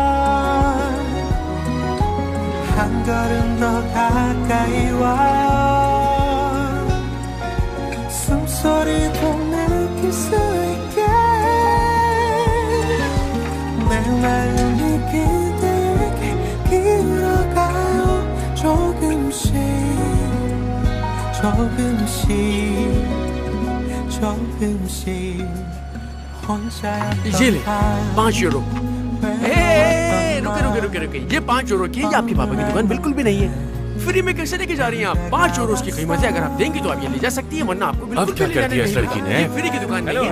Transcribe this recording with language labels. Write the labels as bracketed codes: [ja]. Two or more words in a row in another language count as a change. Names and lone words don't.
[ko] 한 걸음 더 가까이 와요 숨소리도 느낄 수 있게 내 마음이 그대에게 기울어가요 조금씩 조금씩 조금씩 [hi] ये ले 5 यूरो। रुके रुके रुके रुके, ये 5 यूरो की ये आपके पापा की दुकान बिल्कुल भी नहीं है। फ्री में कैसे लेके जा रही हैं आप? 5 यूरो की कीमत है। अगर आप देंगी तो आप ये ले जा सकती हैं, वरना आपको बिल्कुल अब क्या कर दिया इस लड़की ने? ये फ्री की दुकान नहीं है।